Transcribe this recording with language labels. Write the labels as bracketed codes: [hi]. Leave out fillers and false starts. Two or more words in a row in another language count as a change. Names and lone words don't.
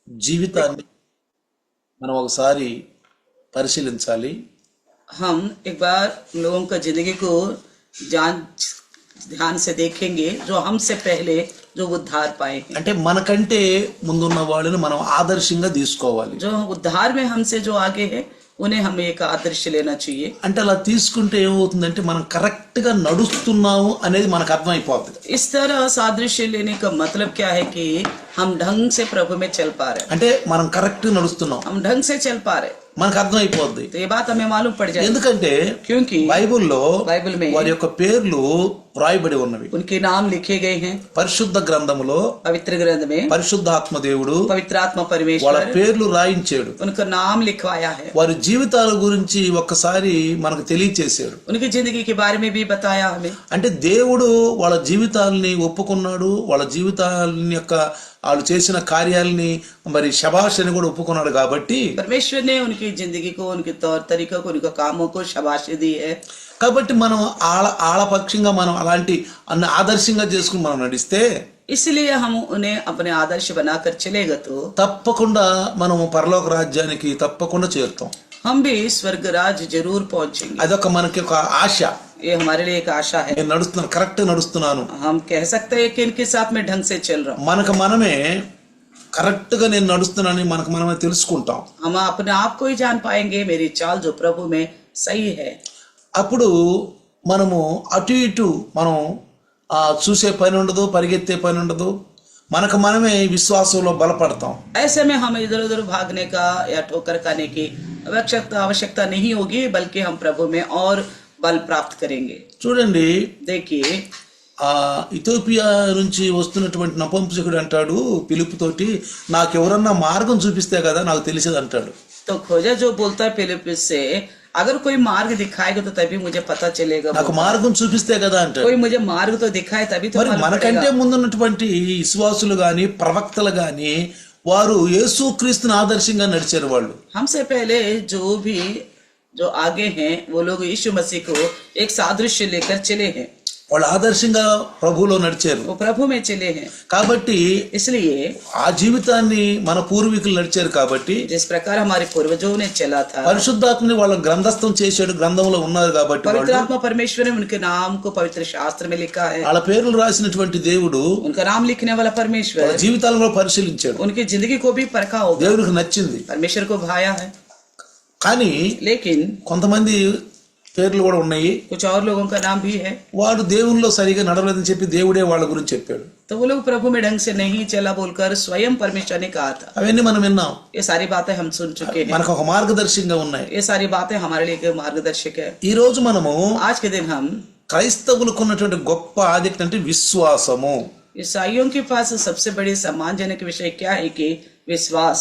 [te] జీవితాన్ని మనం ఒకసారి పరిశీలించాలి. [hi] हम एक बार लोगों का जिंदगी को ध्यान से देखेंगे जो हमसे पहले जो उद्धार पाए हैं, [te] అంటే మనకంటే ముందున్న వాళ్ళని మనం ఆదర్శంగా తీసుకోవాలి. [hi] जो उद्धार में हमसे जो आगे है उन्हें हमें एक आदर्श लेना चाहिए. [te] అంటే అలా తీసుకుంటే ఏమవుతుందంటే మనం కరెక్ట్ గా నడుస్తున్నాము అనేది మనకు అర్థమైపోతుంది. [hi] इस तरह सादृश्य लेने का मतलब क्या है कि हम ढंग से प्रभु में चल पा रहे हैं, [te] అంటే మనం కరెక్ట్ నడుస్తున్నాం [hi] हम ढंग से चल पा रहे हैं, [te] మనకు అర్థమైపోద్ది. [hi] तो ये बात हमें मालूम पड़ जाए. [te] ఎందుకంటే [hi] क्योंकि [te] బైబిల్లో [hi] बाइबल में [te] వారి యొక్క పేర్లు వ్రాయబడి ఉన్నవి. [hi] उनके नाम लिखे गए हैं [te] పరిశుద్ధ గ్రంథములో [hi] पवित्र ग्रंथ में. [te] పరిశుద్ధాత్మ దేవుడు [hi] पवित्र आत्मा [te] వాళ్ళ [hi] परमेश्वर [te] పేర్లు రాయించాడు. [hi] उनका नाम लिखवाया है, [te] వారి జీవితాల గురించి ఒక్కసారి మనకు తెలియచేశాడు. उनकी जिंदगी के बारे में भी बताया हमें. అంటే దేవుడు వాళ్ళ జీవితాలని ఒప్పుకున్నాడు. వాళ్ళ జీవితాలని యొక్క వాళ్ళు చేసిన కార్యాలని మరి శబాష్ అని కూడా ఒప్పుకున్నాడు. కాబట్టి [hi] परमेश्वर ने उनकी जिंदगी को, उनके तौर तरीकों को, उनके कामों को शाबाशी दी है. [te] కాబట్టి మనం ఆళపక్షంగా మనం అలాంటి అన్న ఆదర్శంగా చేసుకుని మనం నడిస్తే [hi] इसलिए हम उन्हें अपने आदर्श बनाकर चलेगा तो [te] తప్పకుండా మనం పరలోక రాజ్యానికి తప్పకుండా చేరుతాం. [hi] हम भी स्वर्ग राज जरूर पहुंचेंगे. [te] అదొక మనకి ఒక ఆశ. [hi] ये हमारे लिए एक आशा है. [te] నేను నడుస్తున్నాను, కరెక్ట్ నడుస్తున్నాను. [hi] हम कह सकते हैं कि इनके साथ में ढंग से चल रहा हूँ. [te] మనకు మనమే కరెక్ట్ గా నేను నడుస్తున్నానని మనకు మనమే తెలుసుకుంటాం. [hi] हम अपने आप को ही जान पाएंगे मेरी चाल जो प्रभु में सही है. [te] అప్పుడు మనము అటు ఇటు మనం చూసే పని ఉండదు, పరిగెత్తే పని ఉండదు. మనకు మనమే విశ్వాసంలో బలపడతాం. [hi] ऐसे में हम इधर उधर भागने का या ठोकर खाने की आवश्यकता नहीं होगी, बल्कि हम प्रभु में और बल प्राप्त करेंगे. [te] చూడండి, [hi] देखिए [te] ఇథియోపియా నుంచి వస్తున్నటువంటి నపుంసకుడు అంటాడు పిలుపుతోటి, నాకెవరన్నా మార్గం చూపిస్తే కదా నాకు తెలిసేది అంటాడు. [hi] तो खोजा जो बोलता है फिलिप्पुस से, अगर कोई मार्ग दिखाएगा तो तभी मुझे पता चलेगा. [te] నాకు మార్గం చూపిస్తే కదా అంటాడు. [hi] कोई मुझे मार्ग तो दिखाए तभी तो [te] మరి [hi] मालूम [te] మనకంటే [hi] पड़ेगा. [te] ముందున్నటువంటి విశ్వాసులు గాని ప్రవక్తలు గాని వారు యేసుక్రీస్తుని ఆదర్శంగా నడిచారు. వాళ్ళు [hi] हमसे पहले जो आगे हैं वो लोग यीशु मसीह को एक सादृश्य लेकर चले हैं, [te] వాళ్ళు ఆదర్శంగా ప్రభువులో నడిచారు. [hi] वो प्रभु में चले हैं. [te] కాబట్టి [hi] इसलिए [te] ఆ జీవితాన్ని మన పూర్వీకులు నడిచారు. కాబట్టి [hi] जिस प्रकार हमारे पूर्वजों ने चला था, [te] పరిశుద్ధాత్మని వాళ్ళ గ్రంథస్థం చేశాడు, గ్రంథంలో ఉన్నారు. కాబట్టి [hi] पवित्र [te] వాళ్ళు [hi] आत्मा परमेश्वर ने उनके नाम को पवित्र शास्त्र में लिखा है. [te] వాళ్ళ పేర్లు రాసినటువంటి దేవుడు [hi] उनका नाम लिखने वाला [te] వాళ్ళ [hi] परमेश्वर [te] జీవితాలను పరిశీలించాడు. [hi] उनकी जिंदगी को भी परखा होगा, [te] దేవుడికి నచ్చింది. [hi] परमेश्वर को भाया है. [te] కానీ [hi] लेकिन [te] కొంతమంది పేర్లు కూడా ఉన్నాయి. [hi] कुछ और लोगों का नाम भी है, [te] వాడు దేవునిలో సరిగా నడవలేదని చెప్పి దేవుడే వాళ్ళ గురించి చెప్పాడు. [hi] तो वो लोग प्रभु में ढंग से नहीं चला बोलकर स्वयं परमेश्वर ने कहा था. [te] అవన్నీ మనం విన్నాం. [hi] ये सारी बातें हम सुन चुके हैं. [te] మనకు ఒక మార్గదర్శకంగా ఉన్నాయి. [hi] ये सारी बातें हमारे लिए एक मार्गदर्शक है. [te] ఈ రోజు మనము [hi] आज के दिन हम [te] క్రైస్తవులకు ఉన్నటువంటి గొప్ప ఆధిక్యత అంటే విశ్వాసము. [hi] ईसाइयों के पास सबसे बड़ी सम्मानजनक विषय क्या है कि विश्वास.